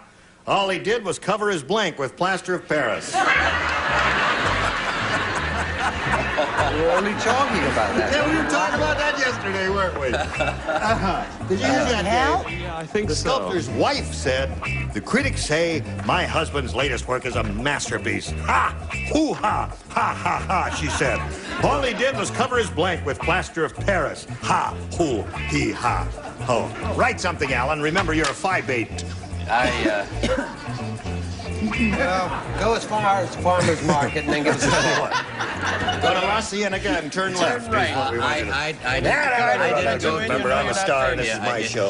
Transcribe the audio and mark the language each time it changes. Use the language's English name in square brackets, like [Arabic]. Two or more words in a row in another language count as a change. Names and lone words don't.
[English] All he did was cover his blank with plaster of Paris." We were only talking about that. Yeah, we were talking about that yesterday, weren't we? Did you hear that, Dave? Yeah, I think The so. sculptor's wife said, "The critics say my husband's latest work is a masterpiece. Ha! Hoo-ha! Ha, ha, ha," she said. "All he did was cover his blank with plaster of Paris. Ha! Hoo! He! Ha! Ho!" Write something, Alan. Remember, you're a 5'8". Well, go as far as Farmer's Market and then give us a one. Go to La Cienega and turn left. right. Is what we want you to do. I I didn't remember, I'm a star and this is my show.